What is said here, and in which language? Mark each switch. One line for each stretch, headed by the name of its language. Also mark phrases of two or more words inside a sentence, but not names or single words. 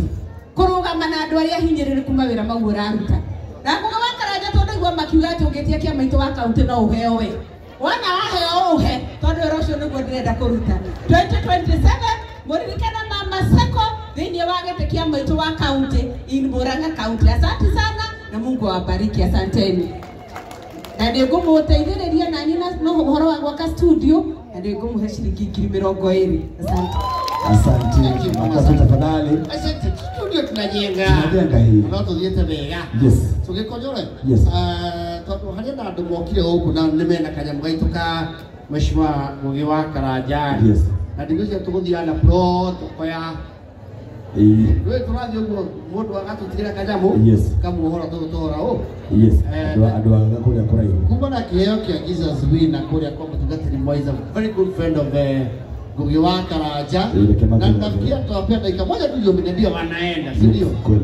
Kikuyu: Kũrũgama na andũ arĩa hinyĩrĩrĩku mawĩra mau ũraruta. Na Ngũgĩ wa Karaja tondũ igua makiuga atĩ ũngĩtia kĩa maitũ wa kaunti no ũheo we. Wana waheo ũhe tondũ wĩra ũcio nĩguo ndĩrenda kũruta. 2027 mũririkana Mama Sako thĩinĩ wa gĩtĩ kĩa maitũ wa kaunti in Murang'a County.
Swahili: Asante sana na Mungu awabariki. Asanteni.
Kikuyu: Na nĩ ngũmũteithĩrĩria na nyina no ũhoro wa gwaka studio na nĩ ngũmũhe ciringi 20,000.
Swahili: Asante. Asante. Makofi tafadhali. Asante. Studio tunajenga. Tunajenga hii.
Kikuyu: No tuthiĩte wega.
English: Yes.
Kikuyu: Tũgĩkonyore.
English: Yes.
Kikuyu: Tondũ harĩ na andũ mokire gũkũ na nĩ mena kanyamũ gaitũ ka Mheshimiwa Ngũgĩ wa Karaja.
English: Yes.
Kikuyu: Na ndigũcia tũgũthiaga na pro tũkoya. Wewe tũrathiĩ ũguo mũndũ agatũtigĩra kanyamũ.
English: Yes.
Kikuyu: Kamuohora tũgũtwara ũũ. Yes. Andũ aga kũrĩa kũraihu. Kuma na kĩheo kĩa Jesus Wina kũrĩa kwa mũtungatĩri Moiza,
English: very good friend of Ngũgĩ wa Karaja.
Swahili: Na nafikiria tutawapea dakika moja tu ndio wanaenda, si ndio?